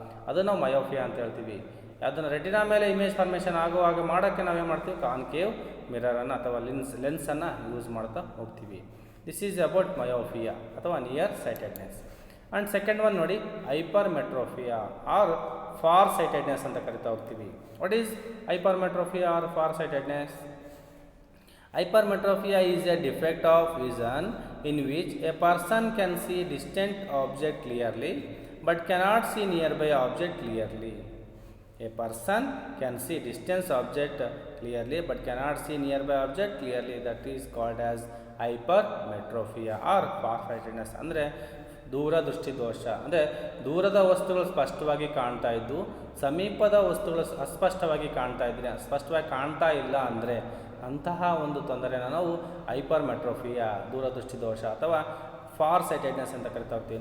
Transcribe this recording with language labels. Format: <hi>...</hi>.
<kn>ಅದು ನಾವು ಮಯೋಫಿಯಾ ಅಂತ ಹೇಳ್ತೀವಿ. ಅದನ್ನು ರೆಟಿನಾ ಮೇಲೆ ಇಮೇಜ್ ಫಾರ್ಮೇಷನ್ ಆಗುವಾಗ ಮಾಡೋಕ್ಕೆ ನಾವೇನು ಮಾಡ್ತೀವಿ, ಕಾನ್ಕೇವ್ ಮಿರರನ್ನು ಅಥವಾ ಲೆನ್ಸನ್ನು ಯೂಸ್ ಮಾಡ್ತಾ ಹೋಗ್ತೀವಿ.</kn> <en>This is about myopia ಅಥವಾ nearsightedness. And second one ನೋಡಿ, hypermetropia or farsightedness</en> <kn>ಅಂತ ಕರಿತಾ ಹೋಗ್ತೀವಿ.</kn> <en>What is hypermetropia or farsightedness? Hypermetropia is a defect of vision in which a person can see distant object clearly but cannot see nearby object clearly. A person can see distant object clearly but cannot see nearby object clearly. That is called as hypermetropia or farsightedness.</en> <kn>ಅಂದರೆ ದೂರದೃಷ್ಟಿ ದೋಷ. ಅಂದರೆ ದೂರದ ವಸ್ತುಗಳು ಸ್ಪಷ್ಟವಾಗಿ ಕಾಣ್ತಾ ಇದ್ದು ಸಮೀಪದ ವಸ್ತುಗಳು ಅಸ್ಪಷ್ಟವಾಗಿ ಕಾಣ್ತಾ ಇದ್ರೆ, ಸ್ಪಷ್ಟವಾಗಿ ಕಾಣ್ತಾ ಇಲ್ಲ ಅಂದರೆ ಅಂತಹ ಒಂದು ತೊಂದರೆನ ನಾವು ಹೈಪರ್ಮೆಟ್ರೋಫಿಯಾ, ದೂರದೃಷ್ಟಿ ದೋಷ ಅಥವಾ ಫಾರ್ ಸೈಟೆಡ್ನೆಸ್ ಅಂತ ಕರಿತಾ ಹೋಗ್ತೀವಿ.</kn>